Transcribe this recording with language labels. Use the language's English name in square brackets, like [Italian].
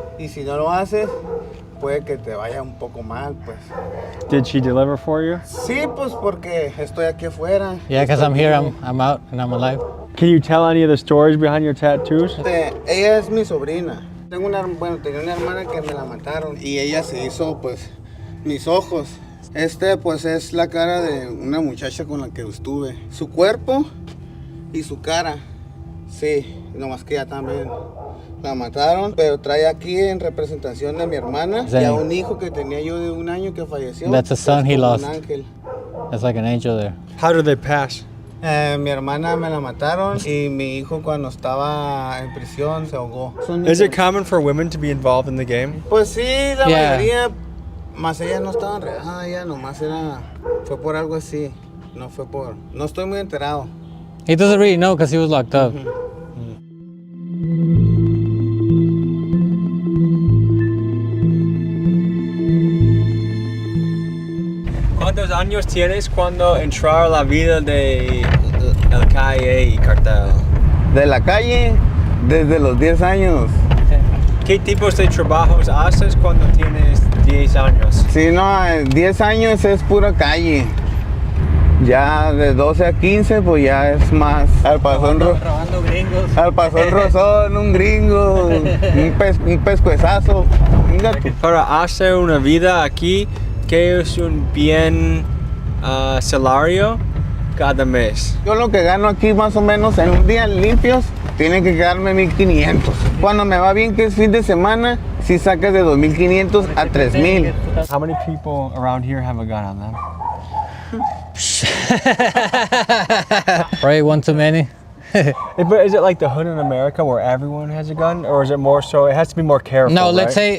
[Spanish] Y si no lo haces, puede que te vaya un poco mal, pues. [English] Did she deliver for you? [Spanish] Sí, pues porque estoy aquí afuera. [English] Yeah, because I'm here, I'm out, and I'm alive. Can you tell any of the stories behind your tattoos? [Spanish] Ella es mi sobrina. Tenía una hermana que me la mataron y ella se hizo, pues, mis ojos. Pues, es la cara de una muchacha con la que estuve. Su cuerpo y su cara, sí, nomás que ella también la mataron, pero trae aquí en representación de mi hermana y a un hijo que tenía yo de 1 año que falleció. [English] That's a son he lost. [Spanish] Un ángel. [English] That's like an angel there. How did they pass? [Spanish] Mi hermana me la mataron y mi hijo cuando estaba en prisión se ahogó. [English] Is it common for women to be involved in the game? [Spanish] Pues sí, la mayoría, más ella no estaba enredada, ella nomás fue por algo así, no estoy muy enterado. [English] He doesn't really know because he was locked up. [Spanish] ¿Cuántos años tienes cuando entraron la vida de el calle y cartel? De la calle, desde los 10 años. ¿Qué tipos de trabajos haces cuando tienes 10 años? Sí, no, 10 años es pura calle. Ya de 12 a 15, pues ya es más. Al pasón, Robando gringos. al pasón Rosón, un gringo, un pescuezazo. Venga tú. Para hacer una vida aquí, ¿qué es un bien salario cada mes? Yo lo que gano aquí más o menos en un día limpios, tiene que quedarme 1,500. Cuando me va bien, que es fin de semana, si sacas de 2,500 a 3,000. [English] How many people around here have a gun on them? Probably one too many. But is it like the hood in America where everyone has a gun, or is it more so? It has to be more careful. No, let's right?